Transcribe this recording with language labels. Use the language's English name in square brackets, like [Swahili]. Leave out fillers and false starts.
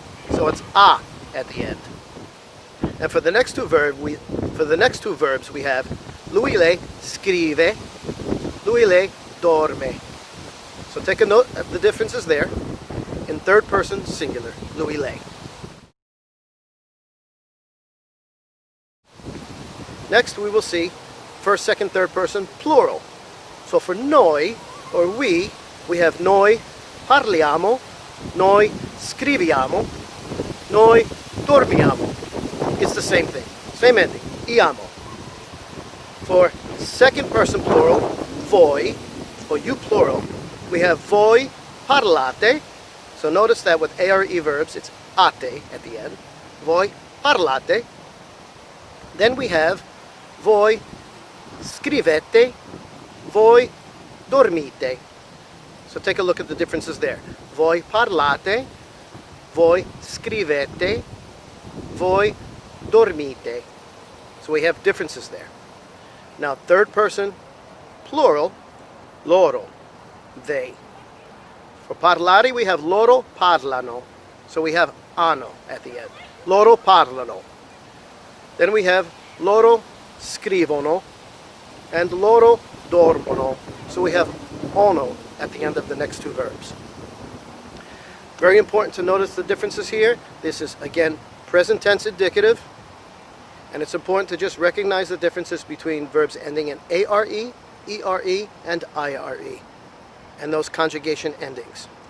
[English] So it's a at the end. And for the next two verbs, we have [Italian] lui, lei, scrive, lui, lei, dorme. [English] So take a note of the differences there in third person singular, lui, lei. Next we will see first, second, third person plural. So for noi, or we have [Italian] noi parliamo, noi scriviamo, noi dormiamo. [English] It's the same thing, same ending, iamo. For second person plural, voi, or you plural, we have [Italian] voi parlate. [English] So notice that with ARE verbs, it's ate at the end. [Italian] Voi parlate. [English] Then we have [Italian] voi scrivete, voi dormite. [English] So take a look at the differences there. [Italian] Voi parlate, voi scrivete, voi dormite. [English] So we have differences there. Now third person plural, loro, they. For parlare we have [Italian] loro parlano. [English] So we have ano at the end. Loro parlano. Then we have [Italian] loro scrivono [English] and [Italian] loro dormono. [English] So we have ono at the end of the next two verbs. Very important to notice the differences here. This is, again, present tense indicative. And it's important to just recognize the differences between verbs ending in ARE, ERE, and IRE, and those conjugation endings.